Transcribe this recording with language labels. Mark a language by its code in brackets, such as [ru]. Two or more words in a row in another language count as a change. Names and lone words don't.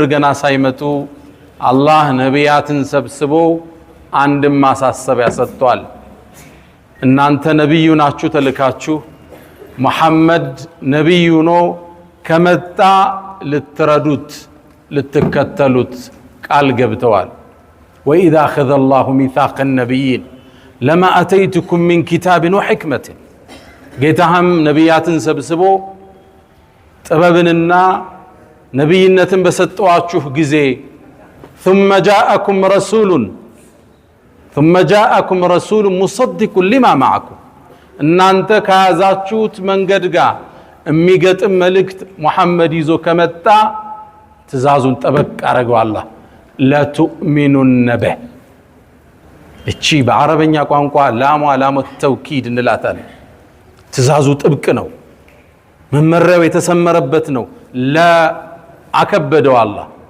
[am] ገና ሳይመጡ አላህ ነቢያትን ሰብስቦ አንድም ማሳሰቢያ ሰጥቷል እናንተ ነብዩ ናችሁ ተልካችሁ መሐመድ ነብዩ ነው ከመጣ ልትረዱት ልትከተሉት ቃል ገብተዋል [ar] وإذ أخذ الله ميثاق النبيين لما أتيتكم من كتاب وحكمة [am] ጌታህም ነቢያትን ሰብስቦ ጥበብንና ነብይነትን በሰጠዋችሁ ጊዜ [ar] ثم جاءكم رسول مصدق لما [am] معكم እናንተ ከያዛችሁት መንገድ ጋር የሚገጥም መልእክት መሐመድ ይዞ ከመጣ ትእዛዙን ጠበቅ አረገው አላህ [ar] لتؤمنن به [am] እቺ በአረበኛ ቋንቋ [ar] لام توكيد [am] እንላታለን ትእዛዙ ጥብቅ ነው መመሪያው የተሰመረበት ነው ለአከበደው አላህ